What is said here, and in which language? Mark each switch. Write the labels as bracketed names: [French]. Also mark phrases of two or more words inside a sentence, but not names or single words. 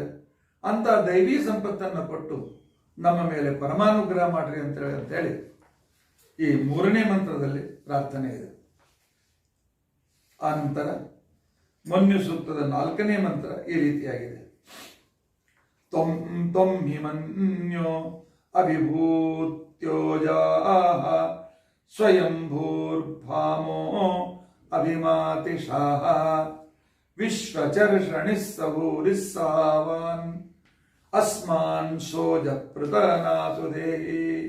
[Kannada] ಅಂತ ದೈವಿ ಸಂಪತ್ತನ್ನು ಕೊಟ್ಟು ನಮ್ಮ ಮೇಲೆ ಪರಮಾನುಗ್ರಹ ಮಾಡ್ರಿ ಅಂತೇಳಿ ಈ 3ನೇ ಮಂತ್ರದಲ್ಲಿ ಪ್ರಾರ್ಥನೆ ಇದೆ. ಆ ನಂತರ ಮನ್ಯು ಸೂಕ್ತದ 4ನೇ ಮಂತ್ರ ಈ ರೀತಿಯಾಗಿದೆ. [Sanskrit] ತ್ವಂ ತ್ವಂ ಹಿಮನ್ಯೋ ಅಭಿಭೂತ್ಯೋಜಾಹ ಸ್ವಯಂಭೂರ್ಭಾಮೋ ಅಭಿಮಾತಿಶಾಹ ವಿಶ್ವಚರ್ಷಣಿಸ್ಸಭೂರಿಸ್ಸಾವಾನ್ ಅಸ್ಮಾನ್ ಸೋಜ ಪೃತನಾಸು ದೇಹಿ.